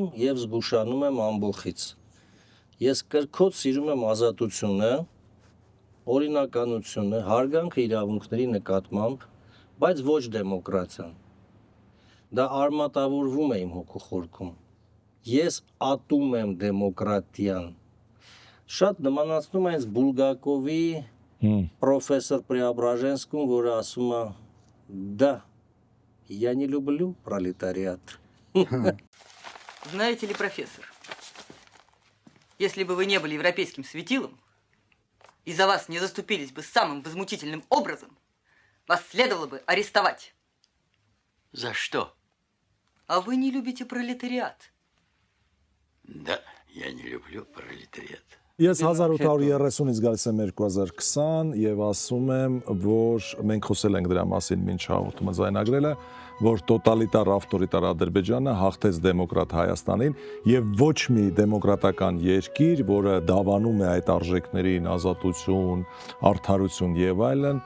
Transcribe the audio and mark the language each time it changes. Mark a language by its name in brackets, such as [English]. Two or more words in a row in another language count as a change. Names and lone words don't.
[Armenian] եւ զգուշանում եմ ամբոխից։ Ես կրկոտ սիրում եմ ազատությունը, օրինականությունը, հարգանքը իրավունքների նկատմամբ, բայց ոչ դեմոկրատիան։ Դա արմատավորվում է իմ հոգու խորքում։ Ես ատում եմ դեմոկրատիան։ Շատ նմանացնում է այս Բուլգակովի պրոֆեսոր Преображенскому, որը ասում է [Russian] «Да, я не люблю пролетариат». Знаете ли, профессор, если бы вы не были европейским светилом и за вас не заступились бы самым возмутительным образом, вас следовало бы арестовать. За что? А вы не любите пролетариат? Да, я не люблю пролетариат. [Armenian] Ես 1830-ից գալիս եմ 2020 եւ ասում եմ, որ մենք խոսել ենք դրա մասին մինչ հաղորդումը ձայնագրելը, որ տոտալիտար ավտորիտար Ադրբեջանը հաղթեց դեմոկրատ Հայաստանին եւ ոչ մի դեմոկրատական երկիր, որը դավանում է այդ արժեքներին, ազատություն, արդարություն եւ այլն,